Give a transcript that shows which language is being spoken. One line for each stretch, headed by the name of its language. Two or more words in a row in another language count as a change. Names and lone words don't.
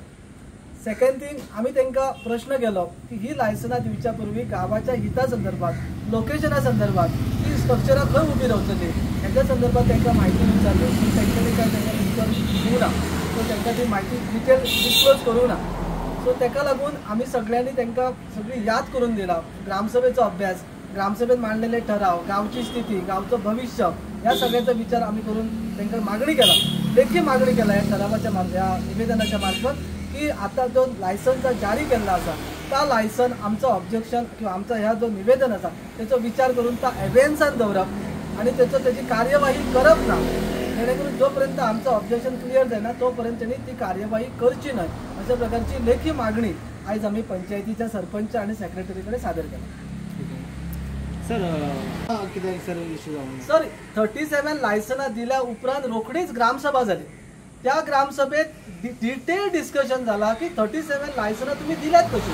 English: second thing
Konkani: आम्ही त्यांना प्रश्न केलो की ही लायसनां दिवच्या पूर्वी गावाच्या हिता संदर्भात लोकेशना संदर्भात ही स्ट्रक्चरां खंय उभी रावतली ह्याच्या संदर्भात त्यांना माहिती विचारली पण त्यांच्यानी काय उत्तर दिवं ना. सो त्यांना ती माहिती
English: detail disclose
Konkani: करूं ना. सो ताका लागून आम्ही सगळ्यांनी त्यांना सगळी याद करून दिला. ग्रामसभेचो अभ्यास, ग्रामसभेत मांडलेले ठराव, गावची स्थिती, गावचं भविष्य या सगळ्याचा विचार आम्ही करून त्यांना मागणी केला, लेखी मागणी केला या ठरावाच्या या निवेदनाच्या मार्फत की आता जो लायसन्स जारी केला असा त्या लायसन आमचं ऑब्जेक्शन किंवा आमचा ह्या जो निवेदन असा त्याचा विचार करून त्या एव्हिडन्सान दवरप आणि त्याची कार्यवाही करप ना. जेणेकरून जोपर्यंत आमचं ऑब्जेक्शन क्लिअर जायना तोपर्यंत त्यांनी ती कार्यवाही करची नाही अशा प्रकारची लेखी मागणी आज आम्ही पंचायतीच्या सरपंच आणि सेक्रेटरीकडे सादर केला.
English: sir sir issue
Konkani: सर 37 लायसनां दिल्या उपरांत रोखडीच ग्रामसभा झाली. त्या ग्रामसभेत
English: detail discussion
Konkani: झाला की 37 लायसनां तुम्ही दिल्यात कशी.